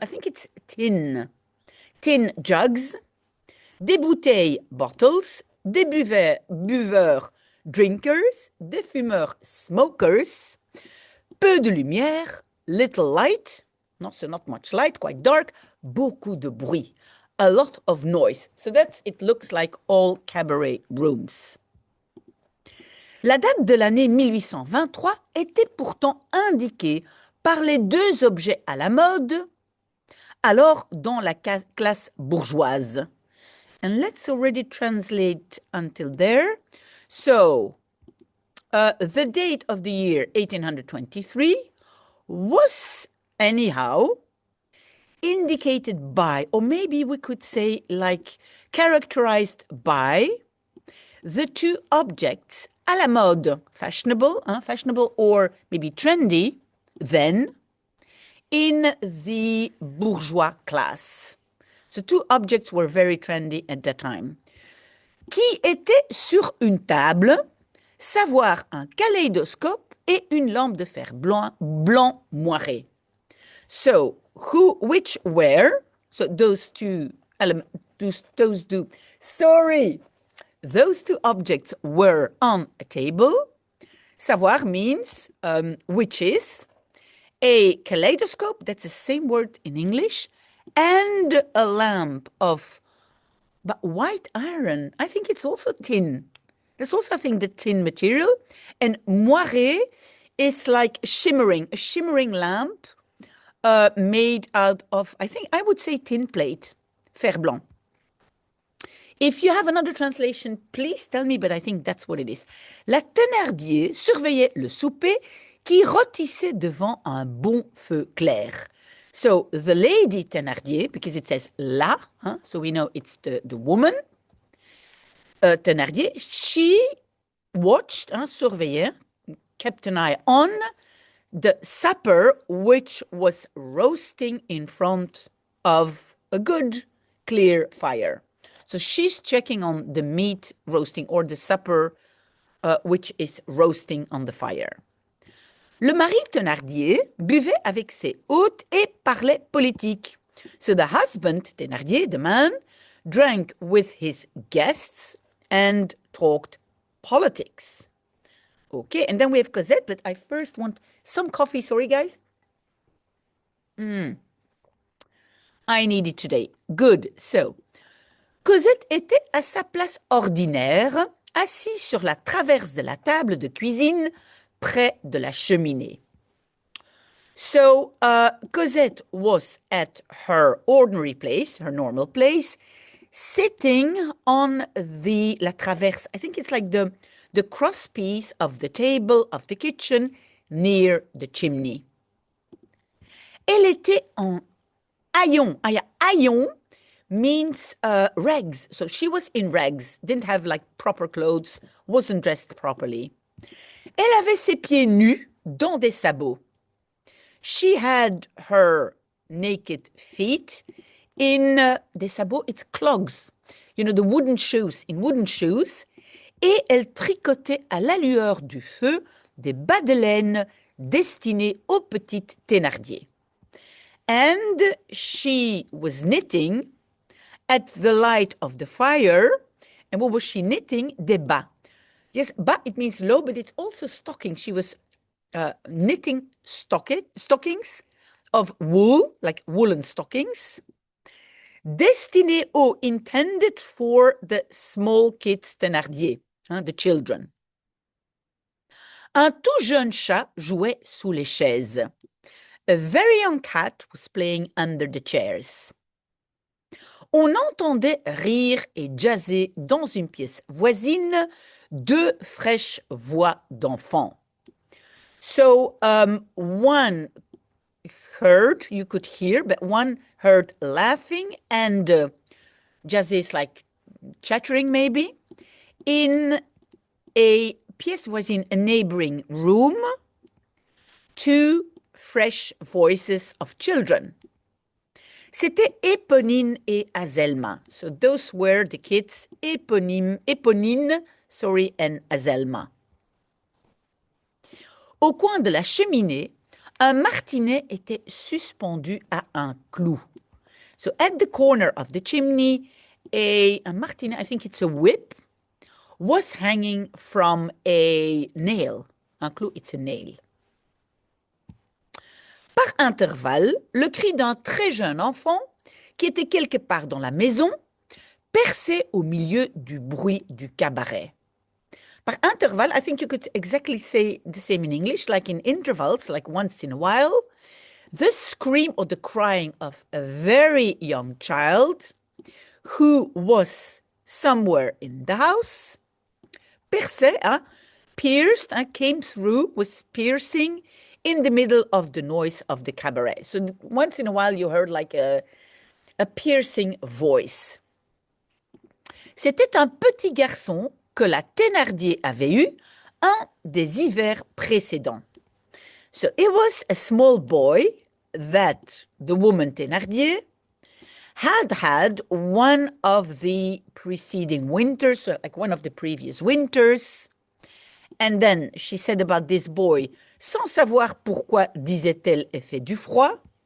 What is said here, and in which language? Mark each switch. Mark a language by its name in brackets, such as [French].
[English] I think it's tin jugs, [French] des bouteilles, [English] bottles, [French] des buveurs, [English] drinkers, [French] des fumeurs, [English] smokers, [French] peu de lumière, [English] little light, so not much light, quite dark, [French] beaucoup de bruit, [English] a lot of noise. So it looks like all cabaret rooms. [French] La date de l'année 1823 était pourtant indiquée par les deux objets à la mode, alors dans la classe bourgeoise. [English] And let's already translate until there. So, the date of the year 1823 was anyhow indicated by, or maybe we could say like characterized by, the two objects à la mode, fashionable or maybe trendy, then in the bourgeois class. So two objects were very trendy at that time. [French] Qui était sur une table, savoir un kaléidoscope et une lampe de fer blanc moiré. [English] So, which were, so those two objects were on a table. Savoir means which is a kaleidoscope, that's the same word in English, and a lamp of white iron. I think it's also tin. There's also, I think, the tin material. And moiré is like a shimmering lamp made out of, I would say tin plate, [French] fer blanc. [English] If you have another translation, please tell me, but I think that's what it is. [French] La Thénardier surveillait le souper qui rôtissait devant un bon feu clair. [English] So the lady Thénardier, because it says la, so we know it's the woman, Thénardier, she watched, [French] surveillait, [English] kept an eye on the supper which was roasting in front of a good, clear fire. So she's checking on the meat roasting or the supper which is roasting on the fire. [French] Le mari Thénardier buvait avec ses hôtes et parlait politique. [English] So the husband, Thénardier, the man, drank with his guests and talked politics. Okay, and then we have Cosette, but I first want some coffee. Sorry, guys. I need it today. Good. [French] So, Cosette était à sa place ordinaire, assise sur la traverse de la table de cuisine, près de la cheminée. [English] So, Cosette was at her ordinary place, her normal place, sitting on la traverse. I think it's like the cross piece of the table of the kitchen near the chimney. [French] Elle était en haillons. Haillons [English] means rags. So she was in rags, didn't have like proper clothes, wasn't dressed properly. [French] Elle avait ses pieds nus dans des sabots. [English] She had her naked feet in [French] des sabots, [English] it's clogs. You know, the wooden shoes, in wooden shoes. [French] Et elle tricotait à la lueur du feu des bas de laine destinés aux petites Thénardier. [English] And she was knitting at the light of the fire. And what was she knitting? [French] Des bas. [English] Yes, bas, it means low, but it's also stockings. She was knitting stockings of wool, like woolen stockings, [French] destinés aux, [English] intended for the small kids Thénardier, the children. [French] Un tout jeune chat jouait sous les chaises. [English] A very young cat was playing under the chairs. [French] On entendait rire et jazzer dans une pièce voisine deux fraîches voix d'enfants. [English] So one heard, you could hear, but one heard laughing and jazzer is like chattering maybe, in a [French] pièce voisine, [English] a neighboring room, two fresh voices of children. [French] C'était Éponine et Azelma. [English] So those were the kids, Éponine, and Azelma. [French] Au coin de la cheminée, un martinet était suspendu à un clou. [English] So at the corner of the chimney, a martinet, I think it's a whip, was hanging from a nail. [French] Un clou, [English] it's a nail. [French] Par intervalle, le cri d'un très jeune enfant, qui était quelque part dans la maison, perçait au milieu du bruit du cabaret. Par intervalle, [English] I think you could exactly say the same in English, like in intervals, like once in a while. The scream or the crying of a very young child who was somewhere in the house. [French] Perçait, [English] pierced, came through, was piercing in the middle of the noise of the cabaret. So once in a while, you heard like a piercing voice. [French] C'était un petit garçon que la Thénardier avait eu un des hivers précédents. [English] So it was a small boy that the woman Thénardier had one of the preceding winters, so like one of the previous winters. And then she said about this boy, [French] sans savoir pourquoi, disait-elle, effet du froid.